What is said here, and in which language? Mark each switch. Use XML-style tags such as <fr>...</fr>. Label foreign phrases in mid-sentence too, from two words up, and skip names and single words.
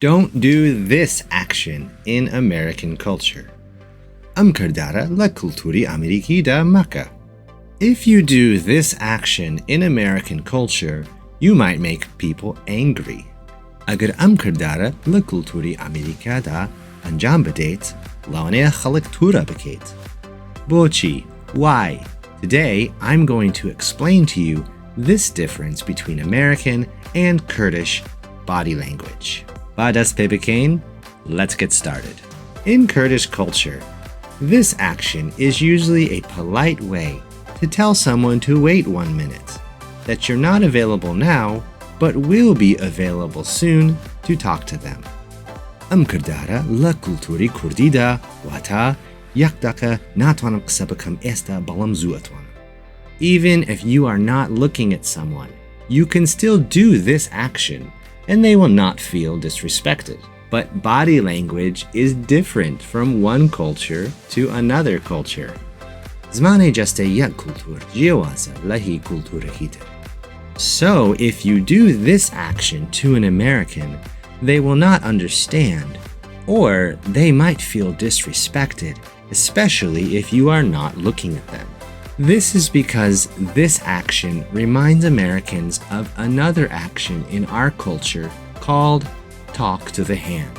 <en>Don't do this action in American culture.</en> <ckb>ئەم کردارە لە کولتوری ئەمریکیدا مەکە.</ckb> <en>If you do this action in American culture, you might make people angry.</en> <ckb>ئەگەر ئەم کردارە لە کولتوری ئەمریکادا ئەنجام بدەیت، لەوانەیە خەڵک توورە بکەیت. بۆچی؟ Why?</ckb> <en>Today, I'm going to explain to you this difference between American and Kurdish body language.</en> <ckb>با دەست پێ بکەین,</ckb> <en>let's get started. In Kurdish culture, this action is usually a polite way to tell someone to wait 1 minute, that you're not available now, but will be available soon to talk to them.</en> <ckb>ئەم کردارە لە کولتوری کوردیدا واتە یەک دقە ناتوانم قسە بکەم ئێستا بەڵام زوو ئەتوانم.</ckb> <en>Even if you are not looking at someone, you can still do this action and they will not feel disrespected. But body language is different from one culture to another culture.</en> <ckb>زمانی جەستەی یەک کولتور جیاوازە لە هی کولتورێکی تر.</ckb> <en>So if you do this action to an American, they will not understand, or they might feel disrespected, especially if you are not looking at them. This is because this action reminds Americans of another action in our culture called talk to the hand.</en>